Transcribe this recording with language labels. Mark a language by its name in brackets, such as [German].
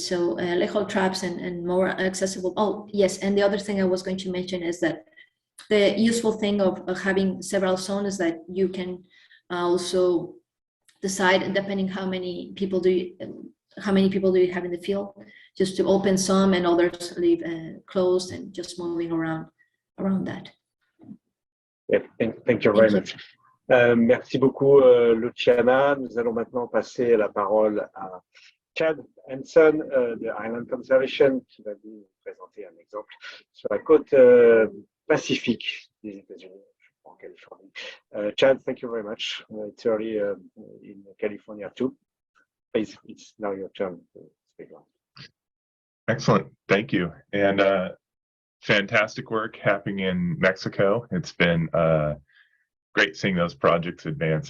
[English] So lethal traps and more accessible. Oh yes, and the other thing I was going to mention is that the useful thing of having several zones is that you can also decide, depending how many people do you have in the field, just to open some and others leave closed, and just moving around that. Yeah, thank you very much. [French] Merci beaucoup, Luciana. Nous allons maintenant passer la parole à Chad Hanson de Island Conservation, qui va nous présenter un exemple sur la côte pacifique des États-Unis, en Californie. [English] Chad, thank you very much. It's early in California too. Please, it's now your turn to speak on. Excellent, thank you. And fantastic work happening in Mexico. It's been great seeing those projects advance.